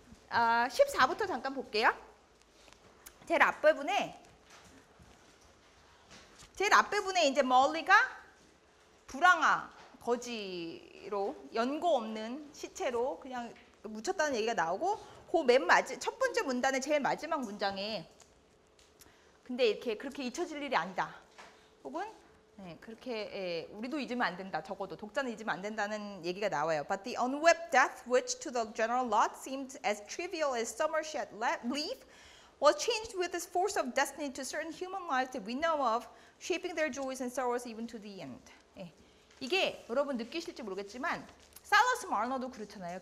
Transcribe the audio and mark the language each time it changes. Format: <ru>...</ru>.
<ko>14부터 잠깐 볼게요. 제일 앞부분에 이제 멀리가 불황아, 거지로 연고 없는 시체로 그냥 묻혔다는 얘기가 나오고 그 첫 번째 문단의 제일 마지막 문장에 근데 이렇게 그렇게 잊혀질 일이 아니다. 혹은 그렇게 우리도 잊으면 안 된다. 적어도 독자는 잊으면 안 된다는 얘기가 나와요.</ko> <en>But the unwept death, which to the general lot seemed as trivial as summer shed leaf, was changed with this force of destiny to certain human lives that we know of, shaping their joys and sorrows even to the end.</en> <ko>이게 여러분 느끼실지 모르겠지만 살러스 마너도 그렇잖아요.</ko>